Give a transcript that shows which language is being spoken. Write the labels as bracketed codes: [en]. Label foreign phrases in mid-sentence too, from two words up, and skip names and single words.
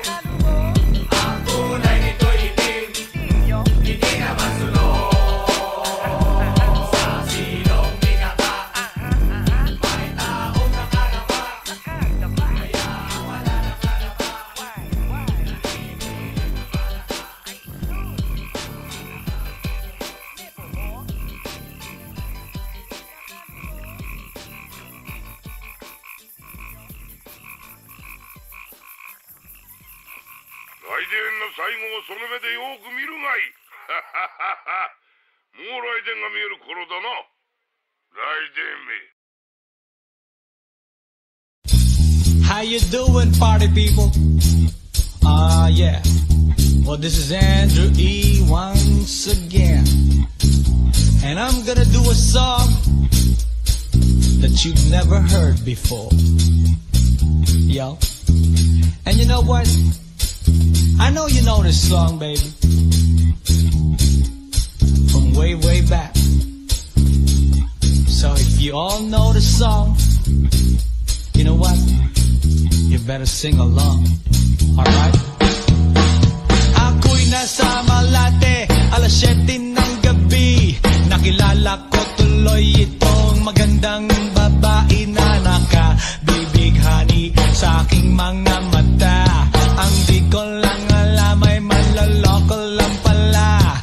[tl] Ang kulay nito'y itim, hindi naman sunog. Sa silong binaka, may taong nakalapa. Kaya ang wala nakalapa, naninilig na palaka. [ja] 来電の最後をその目でよく見るがいい。もう来電が見える頃だな。来電め。 [en] How you doing, party people? Yeah. Well, this is Andrew E. once again. And I'm gonna do a song that you've never heard before. Yo. And you know what? I know you know this song, baby. From way, way back. So if you all know the song, you know what? You better sing along. Alright? [tl] Ako'y nasa Malate, alas 7 ng gabi. Nakilala ko tuloy itong magandang babae na nakabibighani sa aking mga mata. Ang di ko lang alam ay malaloko lang pala.